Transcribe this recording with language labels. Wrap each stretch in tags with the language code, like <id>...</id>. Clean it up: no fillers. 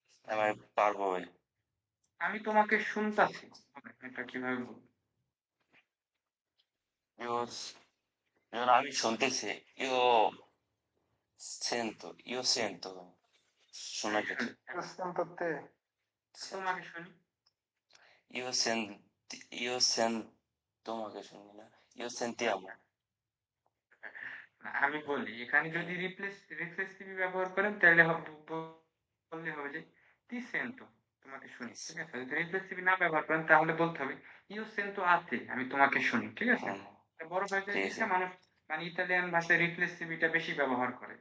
<bn>আমি পারবো ভাই। আমি তোমাকে শুনতাছি, এটা কিভাবে বলবো? Io, যেমন আমি শুনতেছি,</bn> <it>io sento,</it> <bn>শোনা যাচ্ছে।</bn> <it>io sento te,</it> <bn>তোমাকে শুনি।</bn> <it>Io senti, io sen-</it> <bn>তোমাকে শুনি না,</bn> <it>io sentiamo,</it> <bn>না, আমি বলি, এখানে যদি রিপ্লেসিভ ব্যবহার করেন তাহলে বললে হবে যে তি সেন্টো, তোমাকে শুনি। ঠিক আছে, যদি রিপ্লেসিভ না ব্যবহার করেন তাহলে বলতে হবে ইউ সেন্টো আতে, আমি তোমাকে শুনি। ঠিক আছে, হুম, এটা বড় ভাষায় ঠিক আছে। দিচ্ছে মানুষ, মানে ইতালিয়ান ভাষায় রিপ্লেসিভিটা বেশি ব্যবহার করে।</bn>